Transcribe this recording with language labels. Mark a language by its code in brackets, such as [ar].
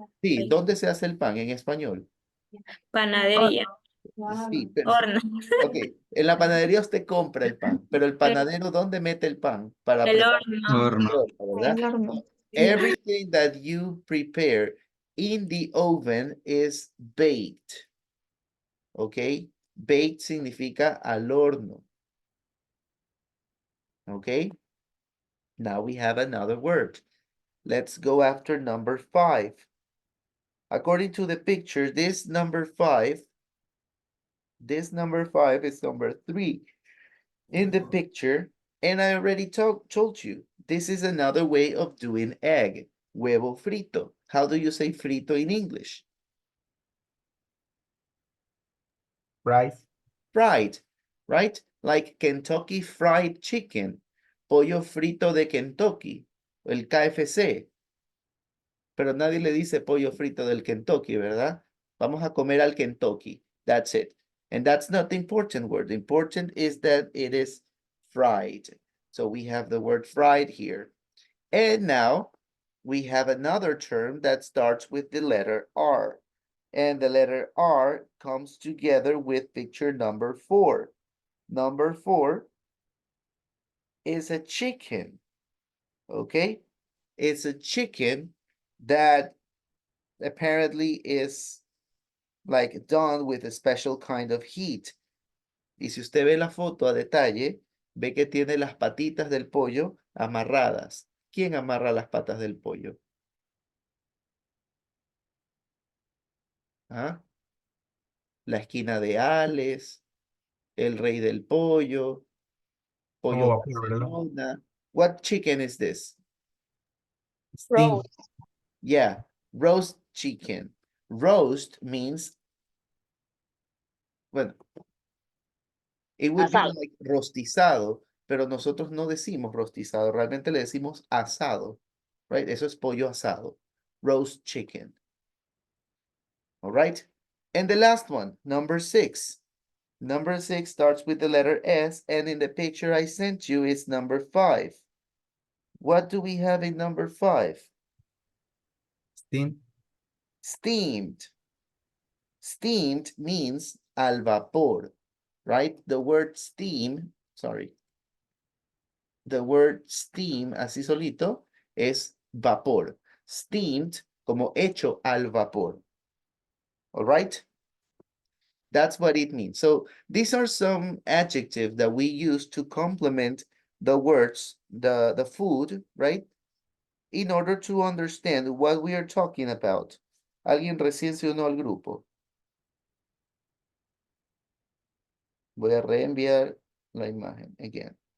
[es] Sí, ¿dónde se hace el pan en español? Panadería. Sí, pero, Horno. ok, en la panadería usted compra el pan, pero el panadero, ¿dónde mete el pan para El preparar? horno. Horno. El horno, ¿verdad? El horno. [en] Everything that you prepare in the oven is baked. Okay? Baked [es] significa al horno. [en] Okay? Now we have another word. Let's go after number 5. According to the picture, this number 5 is number 3 in the picture. And I already told you, this is another way of doing egg, [es] huevo frito. [en] How do you say frito in English? Rice. Fried, right? Like Kentucky Fried Chicken, [es] pollo frito de Kentucky, el KFC. Pero nadie le dice pollo frito del Kentucky, ¿verdad? Vamos a comer al Kentucky. [en] That's it. And that's not the important word. The important is that it is fried. So we have the word fried here. And now we have another term that starts with the letter R. And the letter R comes together with picture number 4. Number 4 is a chicken, okay? It's a chicken that apparently is like done with a special kind of heat. [es] Y si usted ve la foto a detalle, ve que tiene las patitas del pollo amarradas. ¿Quién amarra las patas del pollo? ¿Ah? La esquina de Ales, el rey del pollo, pollo Como vapor, ¿verdad? [en] Barcelona. What chicken is this? Steam. Roast. Yeah, roast chicken. Roast means, well, it would be [es] Asado. like rostizado, pero nosotros no decimos rostizado, realmente le decimos asado, right? Eso es pollo asado, [en] roast chicken. All right? And the last one, number 6. Number 6 starts with the letter S, and in the picture I sent you is number 5. What do we have in number 5? Steam. Steamed. Steamed means [es] al vapor, [en] right? The word steam, sorry. The word steam, [es] así solito, es vapor. Steamed, como hecho al vapor. [en] All right? That's what it means. So these are some adjectives that we use to complement the words, the food, right? In order to understand what we are talking about. [es] ¿Alguien recién se unió al grupo? Voy a reenviar la imagen [en] again.